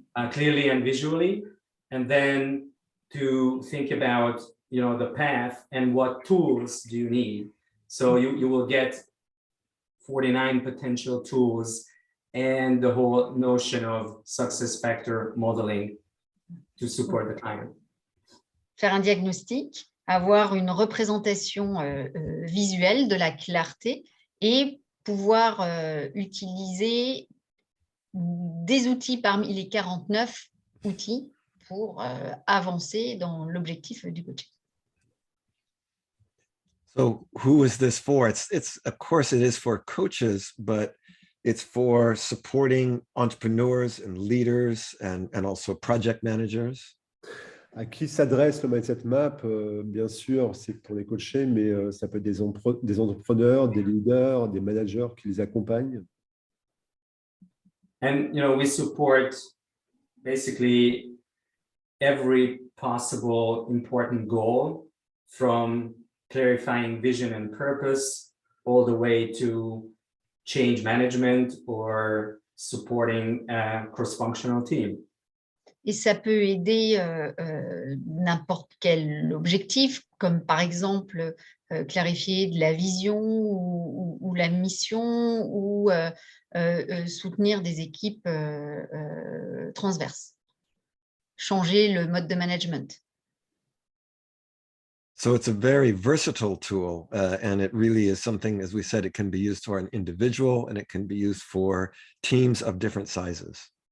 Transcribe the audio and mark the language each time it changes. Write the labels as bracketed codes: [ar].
[en] clearly and visually, and then to think about, you know, the path and what tools do you need. So you will get 49 potential tools and the whole notion of success factor modeling to support the client. [fr] Faire un diagnostic, avoir une représentation visuelle de la clarté et pouvoir utiliser des outils parmi les 49 outils pour avancer dans l'objectif du coaching. [en] So who is this for? It's of course it is for coaches, but it's for supporting entrepreneurs and leaders and also project managers. [fr] À qui s'adresse le Mindset Map? Bien sûr, c'est pour les coachés, mais ça peut être des entrepreneurs, des leaders, des managers qui les accompagnent. [en] And, you know, we support basically every possible important goal, from clarifying vision and purpose all the way to change management or supporting a cross-functional team. [fr] Et ça peut aider n'importe quel objectif, comme par exemple clarifier de la vision ou la mission ou soutenir des équipes transverses, changer le mode de management. [en] So it's a very versatile tool, and it really is something, as we said, it can be used for an individual and it can be used for teams of different sizes.